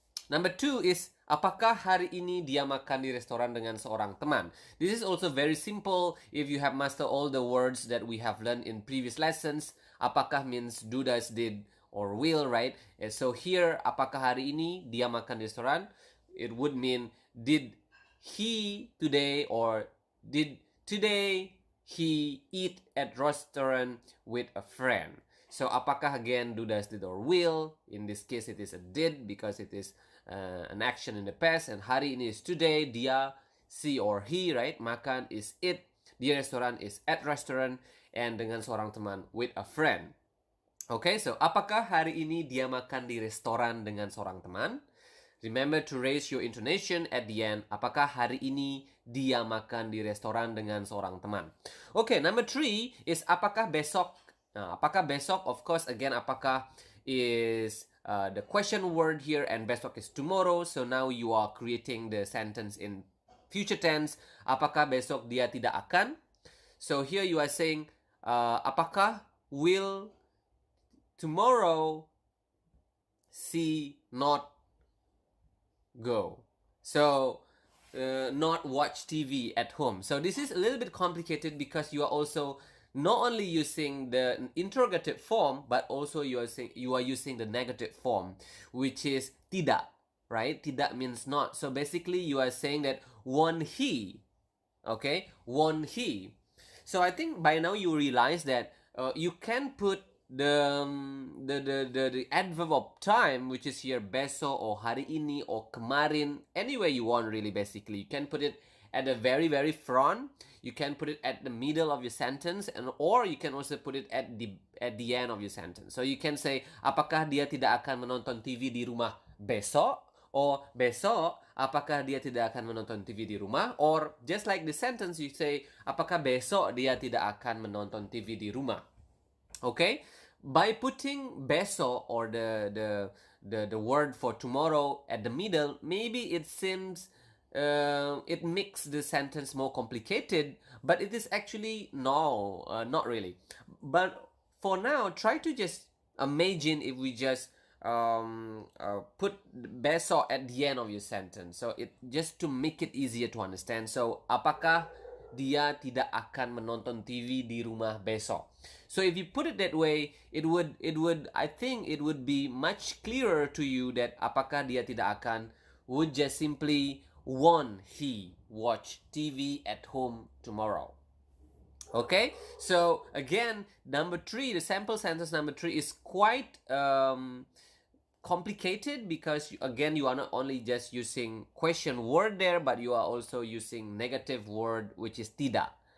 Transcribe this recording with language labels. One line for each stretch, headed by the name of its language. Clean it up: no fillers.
English: Number 2 is,
Indonesian: apakah hari ini dia makan di restoran dengan seorang teman?
English: This is also very simple if you have mastered all the words that we have learned in previous lessons. Apakah means do, does, did, or will, right? And so here,
Indonesian: apakah hari ini dia makan di restoran?
English: It would mean, did he today, or did today he eat at restaurant with a friend? So apakah again do, does, did, or will? In this case it is a did because it is an action in the past, and
Indonesian: hari ini
English: is today. Dia, she or he, right? Makan is it.
Indonesian: Di restoran
English: is at restaurant, and
Indonesian: dengan seorang teman
English: with a friend. Okay, so
Indonesian: apakah hari ini dia makan di restoran dengan seorang teman?
English: Remember to raise your intonation at the end.
Indonesian: Apakah hari ini dia makan di restoran dengan seorang teman?
English: Okay, number 3 is
Indonesian: apakah besok? Apakah besok?
English: Of course, again, apakah is the question word here, and besok is tomorrow. So now you are creating the sentence in future tense.
Indonesian: Apakah besok dia tidak akan?
English: So here you are saying, apakah will tomorrow she not go? So not watch TV at home. So this is a little bit complicated because you are also not only using the interrogative form, but also you are using the negative form, which is tidak, right? Tidak means not. So basically you are saying that won't he, okay? Won't he? So I think by now you realize that you can put the adverb of time, which is here besok or
Indonesian: hari ini
English: or kemarin, anywhere you want really. Basically you can put it at the very front, you can put it at the middle of your sentence, and or you can also put it at the end of your sentence. So you can say,
Indonesian: apakah dia tidak akan menonton TV di rumah besok? Or besok, apakah dia tidak akan menonton TV di rumah?
English: Or just like the sentence, you say,
Indonesian: apakah besok dia tidak akan menonton TV di rumah?
English: Okay? By putting besok or the word for tomorrow at the middle, maybe it seems it makes the sentence more complicated, but it is actually no, not really. But for now, try to just imagine if we just put besok at the end of your sentence. So it just to make it easier to understand.
Indonesian: So apakah dia tidak akan menonton TV di rumah besok?
English: So if you put it that way, it would I think it would be much clearer to you that
Indonesian: apakah dia tidak akan
English: would just simply won't he watch TV at home tomorrow? Okay, so again, number 3, the sample sentence number 3 is quite complicated because again you are not only just using question word there, but you are also using negative word, which is tidak.